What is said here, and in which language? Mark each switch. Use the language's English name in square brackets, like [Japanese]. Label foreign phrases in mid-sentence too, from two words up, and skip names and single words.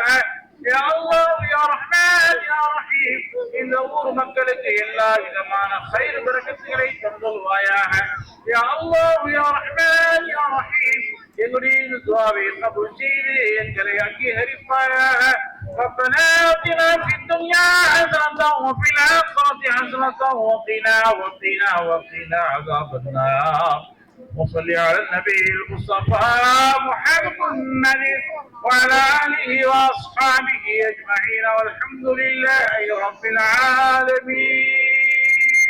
[Arabic] يا الله يا رحمن يا رحيم. [Tamil] இந்த ஊர் மக்களுக்கு எல்லா விதமான கைது பரக்கத்துகளை தந்தருவாயாக. [Arabic] يا الله يا رحمن يا رحيم. [Tamil] எங்களுடைய துஆவை கபூல் செய்து எங்களை அங்கீகரிப்பாயாக. [Arabic] ربنا آتنا في الدنيا حسنة وفي الآخرة حسنة وقنا عذاب النار. وصل على النبي المصطفى محمد وعلى آله وأصحابه أجمعين والحمد لله رب العالمين.